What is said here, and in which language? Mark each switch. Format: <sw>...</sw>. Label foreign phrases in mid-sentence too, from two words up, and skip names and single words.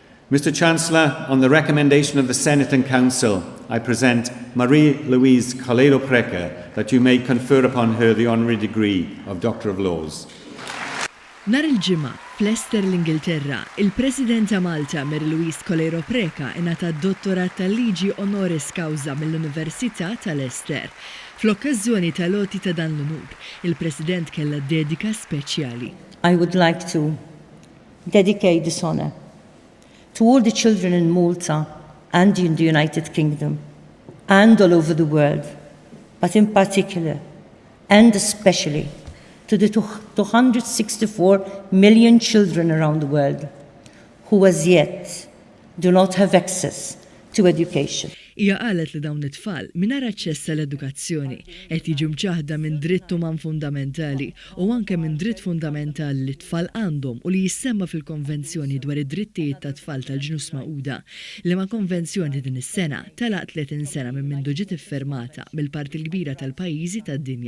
<en>Mr. Chancellor, on the recommendation of the Senate and Council, I present Marie Louise Coleiro Preca that you may confer upon her the honorary degree of Doctor of Laws.</en> <mt>Nar il-ġimgħa f'Leicester l-Ingilterra, il-President ta' Malta Marie Louise Coleiro Preca ingħatat Dottorat tal-Liġi</mt> <la>Honoris Causa</la> <mt>mill-Università ta' Leicester. Fl-okkażjoni tal-loti ta' dan l-unur, il-President kellha dedika speċjali.</mt> <en>I would like to dedicate this honor to all the children in Malta and in the United Kingdom and all over the world, but in particular and especially to the 264 million children around the world who as yet do not have access to education.</en> <mt>Hija qalet li dawn it-tfal mingħajr aċċess għall-edukazzjoni qed jiġu mċaħda minn dritt uman fundamentali u anke minn dritt fundamentali li t-tfal għandhom u li jissemma fil-Konvenzjoni dwar id-drittijiet ta' tfal tal-Ġnus Magħquda li ma' konvenzjoni din is-sena telaq 30 sena minn mindu ġiet iffirmata mill-parti l-kbira tal-pajjiżi tad-dinja.</mt>